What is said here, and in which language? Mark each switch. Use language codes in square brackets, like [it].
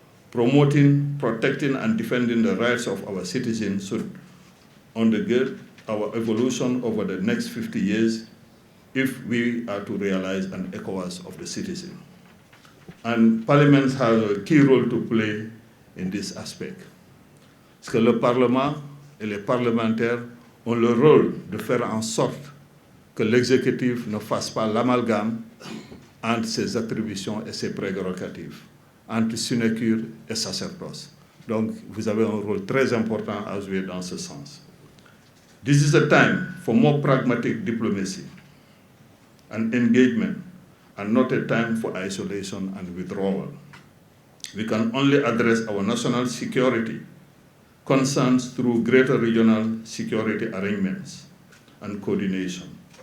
[en] Promoting, protecting, and defending the rights of our citizens should undergird our evolution over the next 50 years if we are to realize an ECOWAS of the citizen. And Parlement has a key role to play in this aspect. [fr] Parce que le Parlement et les parlementaires ont le rôle de faire en sorte que l'exécutif ne fasse pas l'amalgame entre ses attributions et ses prérogatives, entre sinécure et sacerdoce. Donc, vous avez un rôle très important à jouer dans ce sens. [en] This is a time for more pragmatic diplomacy and engagement, and not a time for isolation and withdrawal. We can only address our national security concerns through greater regional security arrangements and coordination.